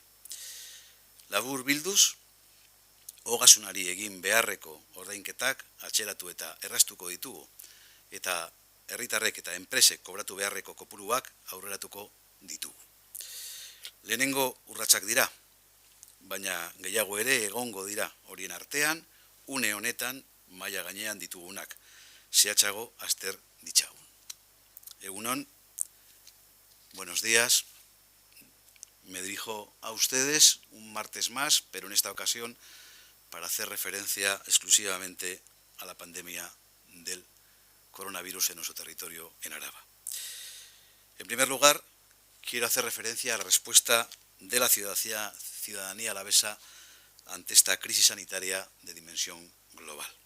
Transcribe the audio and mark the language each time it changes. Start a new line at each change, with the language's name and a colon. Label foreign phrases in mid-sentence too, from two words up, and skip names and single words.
Basque: Labur bilduz, ogasunari egin beharreko ordainketak atxeratu eta erraztuko ditugu, eta herritarrek eta enpresek kobratu beharreko kopuruak aurreratuko ditugu. Lehenengo urratsak dira, baina gehiago ere egongo dira horien artean, une honetan maila gainean ditugunak, zehatzago azter ditzagun. Egunon,
Spanish: buenos días, me dirijo a ustedes un martes más, pero en esta ocasión para hacer referencia exclusivamente a la pandemia del coronavirus en nuestro territorio en Araba. En primer lugar, quiero hacer referencia a la respuesta de la ciudadanía alavesa ante esta crisis sanitaria de dimensión global.